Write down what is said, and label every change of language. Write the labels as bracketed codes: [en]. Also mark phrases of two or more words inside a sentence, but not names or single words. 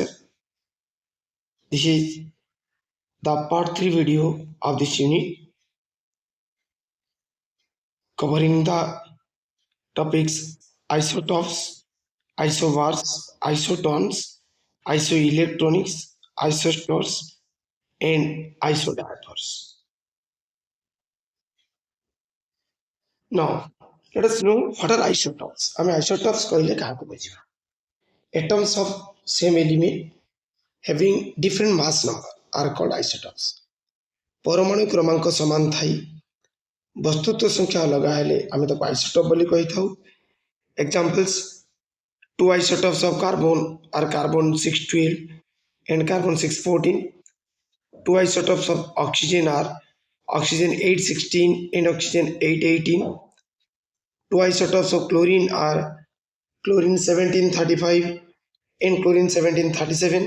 [en] This is the part 3 video of this unit covering the topics isotopes, isobars, isotones, isoelectronics, isosters, and isodiaphers. Now, let us know what are isotopes. Isotopes [or] କହିଲେ କାହାକୁ ବୁଝିବା [en] atoms of same element having different mass number are called isotopes. [or] ପରମାଣୁ କ୍ରମାଙ୍କ ସମାନ ଥାଇ ବସ୍ତୁତ୍ୱ ସଂଖ୍ୟା ଅଲଗା ହେଲେ ଆମେ ତାକୁ ଆଇସୋଟୋପ ବୋଲି କହି ଥାଉ. [en] Examples: two isotopes of carbon are carbon 612 and carbon 614. Two isotopes of oxygen are oxygen 816 and oxygen 818. Two isotopes of chlorine are chlorine 1735 and chlorine 1737.